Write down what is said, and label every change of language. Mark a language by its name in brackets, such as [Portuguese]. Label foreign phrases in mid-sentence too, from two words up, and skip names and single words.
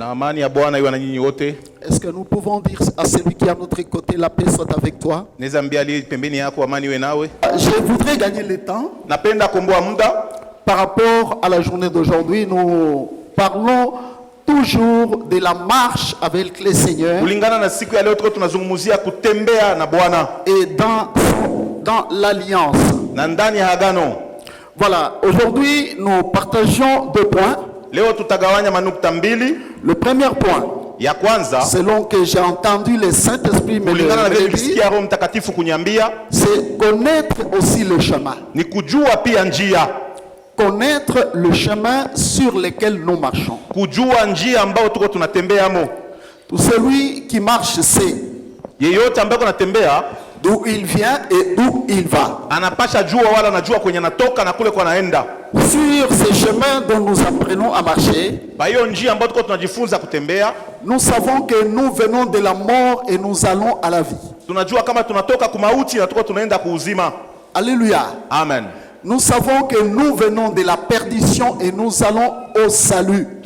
[Swahili] Amani ya Bwana iwe na nyinyi wote. [French] Est-ce que nous pouvons dire à celui qui est à notre côté, la paix soit avec toi? [Swahili] Neza mbia ali pembeni yako amani iwe nawe. [French] Je voudrais gagner le temps. [Swahili] Napenda komboa muda. [French] Par rapport à la journée d'aujourd'hui, nous parlons toujours de la marche avec le Seigneur. [Swahili] Kulingana na siku ya leo tuko tunazungumzia kutembea na Bwana. [French] Et dans l'alliance. [Swahili] Na ndani ya agano. [French] Voilà, aujourd'hui nous partageons 2 points. [Swahili] Leo tutagawanya manukta mbili. [French] Le premier point, [Swahili] ya kwanza, [French] selon que j'ai entendu le Saint-Esprit me dire, c'est connaître aussi le chemin. [Swahili] Ni kujua pia njia. [French] Connaître le chemin sur lequel nous marchons. [Swahili] Kujua njia ambao tuko tunatembea mo. [French] Tout celui qui marche sait [Swahili] yeyote ambao anatembea [French] d'où il vient et d'où il va. [Swahili] Anapasha jua wala anajua kwenye anatoka na kule kwa anaenda. [French] Sur ces chemins dont nous apprenons à marcher, nous savons que nous venons de la mort et nous allons à la vie. Alléluia. Amen. Nous savons que nous venons de la perdition et nous allons au salut.